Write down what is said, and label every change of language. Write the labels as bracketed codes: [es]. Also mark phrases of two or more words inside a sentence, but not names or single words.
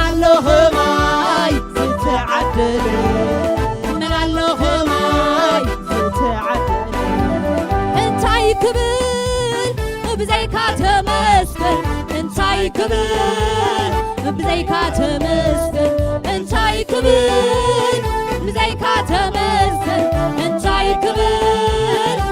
[ti] الله ማይ ዝተዓደለ [ar] من الله [ti] ማይ ዝተዓደለ እንታይ ክብል ብዘይካ ተመስገን እንታይ ክብል ብዘይካ ተመስገን እንታይ ክብል ብዘይካ ተመስገን እንታይ ክብል